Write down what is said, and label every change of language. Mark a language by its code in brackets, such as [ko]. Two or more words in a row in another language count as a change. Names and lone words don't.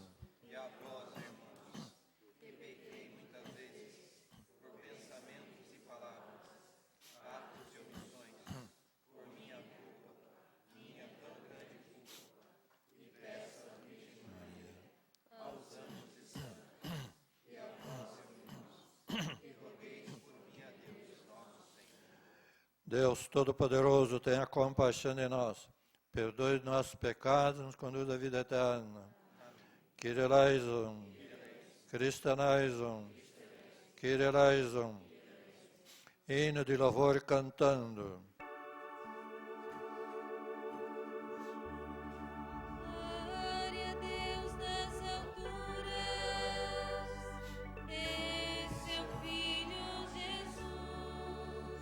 [pt] E a vós, irmãos, que pequei muitas vezes, por pensamentos e palavras, atos e omissões, por minha culpa, minha tão grande culpa, e peço à Virgem Maria, aos anjos e santos, e a vós, irmãos, que rogueis por mim a Deus, nosso Senhor. Deus Todo-Poderoso, tenha compaixão de nós. Perdoe nossos pecados, nos conduz à vida eterna. [el] Κύριε ἐλέησον, Χριστὲ ἐλέησον, Κύριε ἐλέησον. [pt] Hino de louvor cantando. Glória a Deus nas alturas, em seu Filho Jesus.